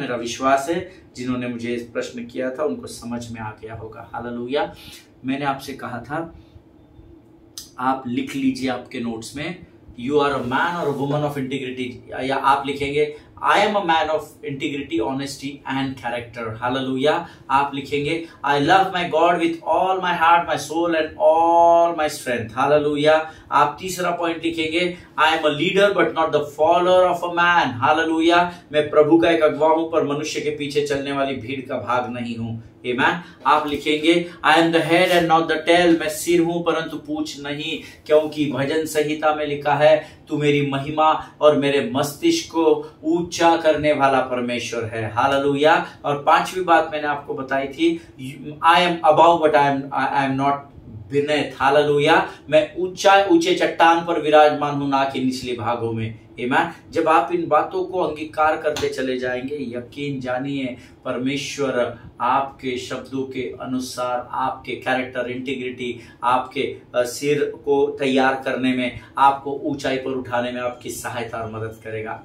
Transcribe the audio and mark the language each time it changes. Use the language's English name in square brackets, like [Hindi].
[Hindi] मेरा विश्वास है जिन्होंने मुझे इस प्रश्न किया था उनको समझ में आ गया होगा। हालेलुया। मैंने आपसे कहा था आप लिख लीजिए आपके नोट्स में, [English] you are a man और woman of integrity, [Hindi] या आप लिखेंगे [English] I am a man of integrity, honesty and character. Hallelujah. [Hindi] आप लिखेंगे [English] I love my God with all my heart, my soul and all my strength. Hallelujah. [Hindi] आप तीसरा point लिखेंगे [English] I am a leader but not the follower of a man. Hallelujah. [Hindi] मैं प्रभु का एक अगुवा हूं पर मनुष्य के पीछे चलने वाली भीड़ का भाग नहीं हूं। [English] Amen. [Hindi] आप लिखेंगे [English] I am the head and not the tail. [Hindi] मैं सिर हूं परंतु पूंछ नहीं, क्योंकि भजन संहिता में लिखा है तू मेरी महिमा और मेरे मस्तिष्क को ऊंचा करने वाला परमेश्वर है। हालेलुया। और 5वीं बात मैंने आपको बताई थी [English] I am above but I am not beneath. [Hindi] Hallelujah. मैं ऊंचे चट्टान पर विराजमान हूं, ना कि निचले भागों में। आमीन। जब आप इन बातों को अंगीकार करते चले जाएंगे, यकीन जानिए परमेश्वर आपके शब्दों के अनुसार आपके कैरेक्टर, इंटीग्रिटी, आपके सिर को तैयार करने में, आपको ऊंचाई पर उठाने में आपकी सहायता और मदद करेगा।